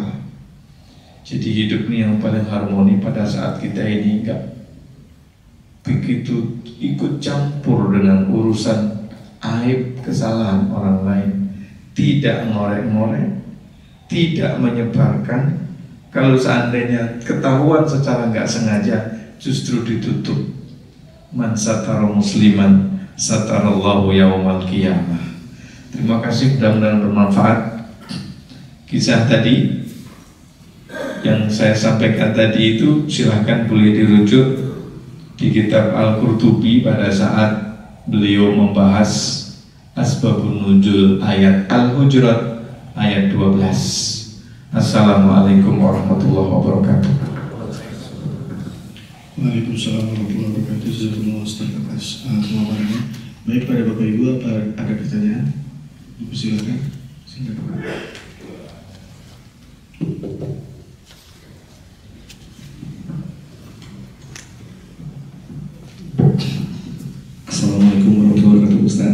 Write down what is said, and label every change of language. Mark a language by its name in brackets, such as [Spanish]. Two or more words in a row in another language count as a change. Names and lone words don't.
[Indonesian] Jadi hidup ini yang paling harmoni pada saat kita ini enggak begitu ikut campur dengan urusan aib kesalahan orang lain, tidak ngorek-ngorek, tidak menyebarkan. Kalau seandainya ketahuan secara enggak sengaja, justru ditutup. [Arabic] من ستر مسلما ستره الله يوم القيامة. [Indonesian] Terima kasih, mudah-mudahan bermanfaat. Kisah tadi yang saya sampaikan tadi itu silahkan boleh dirujuk di kitab Al-Qurtubi pada saat beliau membahas Asbabun Nuzul ayat Al-Hujurat ayat 12. [Arabic] السلام عليكم ورحمة الله وبركاته. وعليكم السلام ورحمة الله وبركاته. جزاكم الله خيرا [Indonesian] atas pemaparannya. Baik, pada Bapak Ibu, apa ada pertanyaan? Ibu silakan. [Arabic] السلام عليكم ورحمة الله وبركاته, Ustaz.